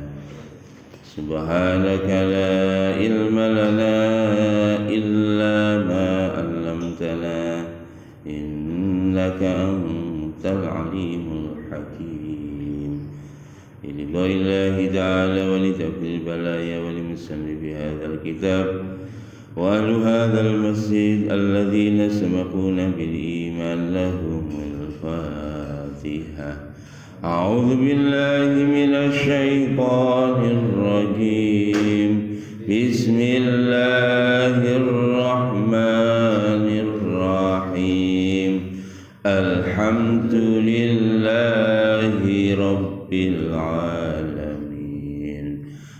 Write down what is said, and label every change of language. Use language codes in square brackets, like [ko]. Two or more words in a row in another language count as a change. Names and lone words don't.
[ar] سبحانك لا علم لنا إلا ما علمتنا إنك أنت العليم الحكيم. لله تعالى ولدفع البلايا ولمصنف هذا الكتاب وأهل هذا المسجد الذين سبقونا بالإيمان لهم الفاتحة. أعوذ بالله من الشيطان الرجيم. بسم الله الرحمن الرحيم. الحمد لله رب العالمين.